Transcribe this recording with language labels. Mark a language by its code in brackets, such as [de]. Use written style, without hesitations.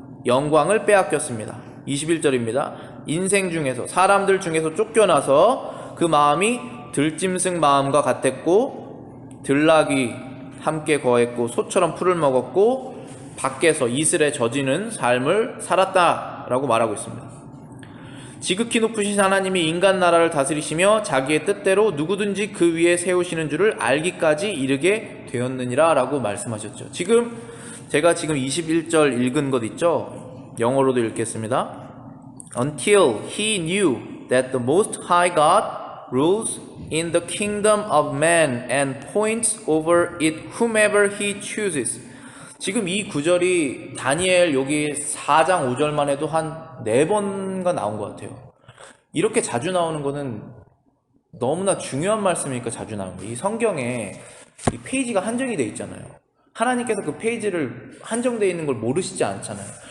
[ko] 영광을 빼앗겼습니다. 21절입니다. 인생 중에서 사람들 중에서 쫓겨나서 그 마음이 들짐승 마음과 같았고 들락이 함께 거했고 소처럼 풀을 먹었고 밖에서 이슬에 젖이는 삶을 살았다 라고 말하고 있습니다. 지극히 높으신 하나님이 인간 나라를 다스리시며 자기의 뜻대로 누구든지 그 위에 세우시는 줄을 알기까지 이르게 되었느니라 라고 말씀하셨죠. 제가 지금 21절 읽은 것 있죠? 영어로도 읽겠습니다. [en] Until he knew that the Most High God rules in the kingdom of man and points over it whomever he chooses. [ko] 지금 이 구절이 다니엘 여기 4장 5절만 해도 한 4번가 나온 것 같아요. 이렇게 자주 나오는 거는 너무나 중요한 말씀이니까 자주 나오는 거예요. 이 성경에 이 페이지가 한정이 돼 있잖아요. 하나님께서 그 페이지를 한정되어 있는 걸 모르시지 않잖아요.